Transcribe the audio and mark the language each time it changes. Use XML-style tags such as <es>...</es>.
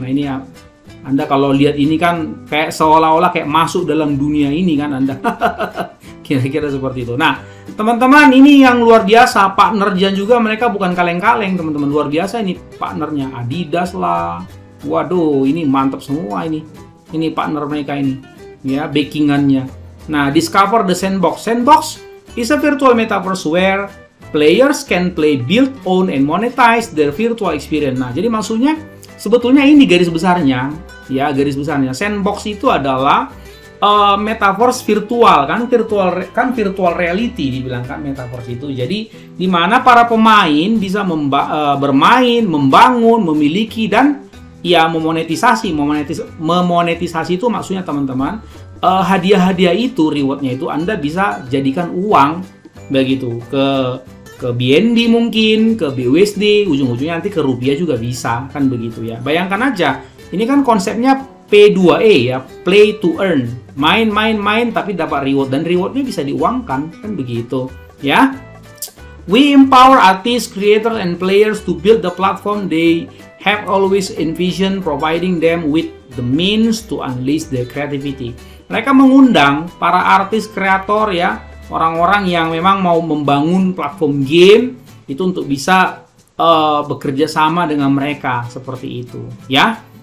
<id>Nah, ini ya, Anda kalau lihat ini kan kayak seolah-olah kayak masuk dalam dunia ini kan Anda. Kira-kira seperti itu. Nah, teman-teman, ini yang luar biasa. Partnernya juga mereka bukan kaleng-kaleng, teman-teman. Luar biasa ini partnernya. Adidas lah. Waduh, ini mantap semua ini. Ini partner mereka ini. Ya, backingannya. Nah,</id> <en>discover the sandbox. Sandbox is a virtual metaverse where players can play, build, own, and monetize their virtual experience.</en> <id>Nah, jadi maksudnya sebetulnya ini garis besarnya. Ya, garis besarnya. Sandbox itu adalah metaverse virtual kan, virtual reality dibilang kan metaverse itu. Jadi di mana para pemain bisa bermain, membangun, memiliki dan ya memonetisasi. Memonetisasi itu maksudnya teman-teman, hadiah-hadiah itu, rewardnya itu Anda bisa jadikan uang begitu ke BNB mungkin, ke BUSD, ujung-ujungnya nanti ke rupiah juga bisa kan begitu ya. Bayangkan aja, ini kan konsepnya P2E ya,</id> <en>play to earn,</en> <id>main tapi dapat reward, dan rewardnya bisa diuangkan kan begitu ya.</id> <en>We empower artists, creators, and players to build the platform they have always envisioned, providing them with the means to unleash their creativity.</en> <id>Mereka mengundang para artis, kreator ya, orang-orang yang memang mau membangun platform game itu untuk bisa bekerja sama dengan mereka seperti itu ya.</id>